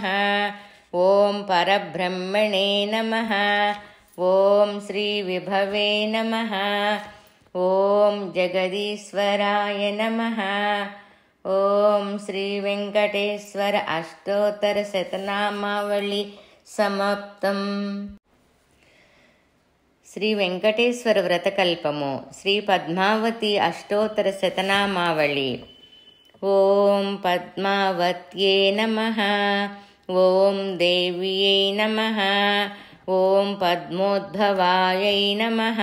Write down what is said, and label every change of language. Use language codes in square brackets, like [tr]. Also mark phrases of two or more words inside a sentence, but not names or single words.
[sa] ॐ परब्रह्मणे नमः। ॐ श्रीविभवे नमः। ॐ जगदीश्वराय नमः। ॐ श्रीवेङ्कटेश्वर अष्टोत्तरशतनामावळि समाप्तम्। [te] శ్రీ వెంకటేశ్వర వ్రతకల్పము శ్రీ పద్మావతి అష్టోత్తరశతనామావళి. [sa] ఓం పద్మావత్యే నమః. ఓం దేవ్యై నమః. ఓం పద్మోద్భవాయై నమః.